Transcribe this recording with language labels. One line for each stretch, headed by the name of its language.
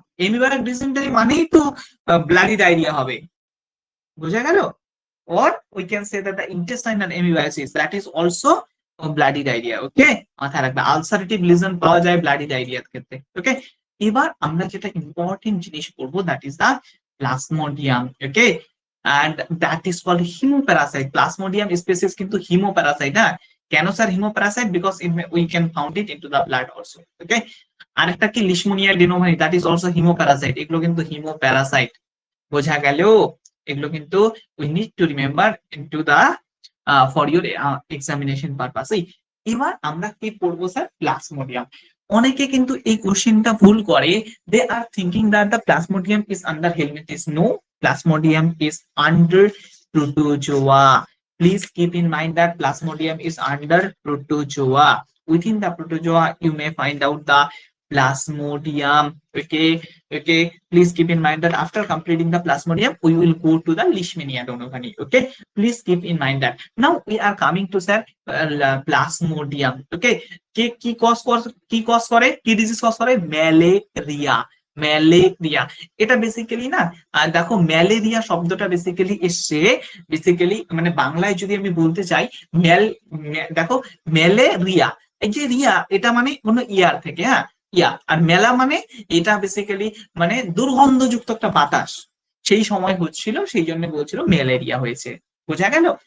Bangla: Amoebic dysentery মানেই তো bloody diarrhea হবে, বুঝা গেল?
English: Or we can say that the intestinal amoebiasis, that is also bloody diarrhea.
Bangla: ওকে, মাথায় রাখবে আলসারেটিভ লিজন পাওয়া যায় ব্লাডি ডায়রিয়ার ক্ষেত্রে। ওকে, এবার আমরা যেটা ইম্পর্টেন্ট জিনিস করব, that is the plasmodium.
English: Okay, and that is called hemoparasite.
Bangla: Plasmodium species কিন্তু hemoparasite। হ্যাঁ, কেন sir hemoparasite?
English: Because we can found it into the blood also.
Bangla: ওকে, আরেকটা কি লিশমোনিয়া ডেনোভানি,
English: that is also hemoparasite।
Bangla: এগুলো কিন্তু hemoparasite, বোঝা গেল? এগুলো কিন্তু
English: we need to remember into the for your examination purpose.
Bangla: এবার আমরা কি পড়বো স্যার? প্লাজমোডিয়াম। অনেকে কিন্তু এই কোশ্চেনটা ভুল করে,
English: they are thinking that the plasmodium is under helminths. No, plasmodium is under protozoa. Please keep in mind that plasmodium is under protozoa. Within the protozoa you may find out the plasmodium. Okay, okay, please keep in mind that after completing the plasmodium we will go to the leishmania donovani. Okay, please keep in mind that. Now we are coming to sir plasmodium.
Bangla: Okay, কি cause করে, কি disease cause করে? Malaria. Malaria এটা basically না, দেখো malaria শব্দটা basically এসছে, basically মানে বাংলায় যদি আমি বলতে চাই দেখো ম্যালেরিয়া, এই যে রিয়া এটা মানে কোনো ইয়ার থেকে, হ্যাঁ ইয়া, আর মেলা মানে এটা বেসিক্যালি মানে দুর্গন্ধযুক্ত একটা বাতাস সেই সময় হচ্ছিল, সেই জন্য বলছিল ম্যালেরিয়া হয়েছে। বোঝা গেল?